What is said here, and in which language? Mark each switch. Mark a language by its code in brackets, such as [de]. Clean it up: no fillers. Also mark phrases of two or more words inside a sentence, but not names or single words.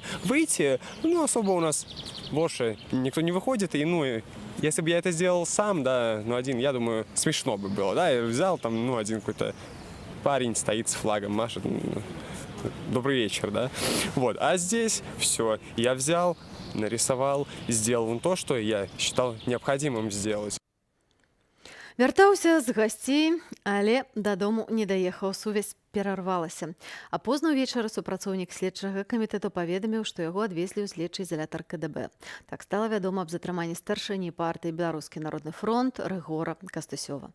[ru] Выйти, особо у нас больше никто не выходит, и, если бы я это сделал сам, да, один, я думаю, смешно бы было, да, я взял там, один какой-то парень стоит с флагом, машет, добрый вечер, да, вот, а здесь все, я взял, нарисовал, сделал то, что я считал необходимым сделать. [be] Вяртаўся з гасцей, але дадому не даехаў, сувязь перарвалася. А позна ўвечары супрацоўнік следчага камітэту паведаміў, што яго адвезлі ў следчы изалятар КДБ. Так стала вядома аб затрыманні старшыні партыі «Беларускі народны фронт» Рыгора Кастусёва.